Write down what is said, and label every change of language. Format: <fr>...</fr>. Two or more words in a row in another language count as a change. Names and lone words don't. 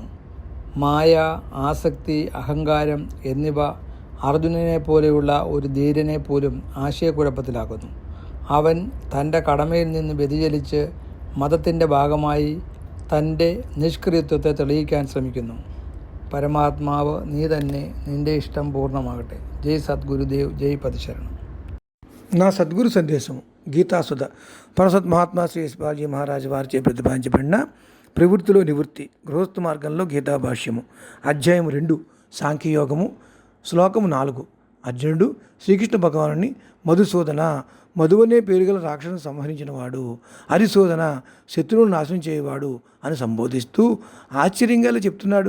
<ml>മായ, ആസക്തി, അഹങ്കാരം എന്നിവ അർജുനനെ പോലെയുള്ള ഒരു ധീരനെ പോലും ആശയക്കുഴപ്പത്തിലാക്കുന്നു. അവൻ തൻ്റെ കടമയിൽ നിന്ന് വ്യതിചലിച്ച് മതത്തിൻ്റെ ഭാഗമായി തൻ്റെ നിഷ്ക്രിയത്വത്തെ തെളിയിക്കാൻ ശ്രമിക്കുന്നു. പരമാത്മാവ് നീ തന്നെ, നിൻ്റെ ഇഷ്ടം പൂർണ്ണമാകട്ടെ. ജയ് സദ്ഗുരുദേവ്, ജയ് പതിശരണം.</ml> <te>నా సద్గురు సందేశము గీతాసుధ పరసత్ మహాత్మా శ్రీ యశ్పాల్జీ మహారాజు వారిచే ప్రతిపాదించబడిన ప్రవృత్తిలో నివృత్తి గృహస్థ మార్గంలో గీతాభాష్యము అధ్యాయం 2 సాంఖ్యయోగము శ్లోకము 4. అర్జునుడు శ్రీకృష్ణ భగవానుని మధుసూదన, మధువనే పేరుగల రాక్షసును సంహరించిన వాడు, హరిశోధన, శత్రువులను నాశనం చేయవాడు అని సంబోధిస్తూ ఆశ్చర్యంగా చెప్తున్నాడు.</te>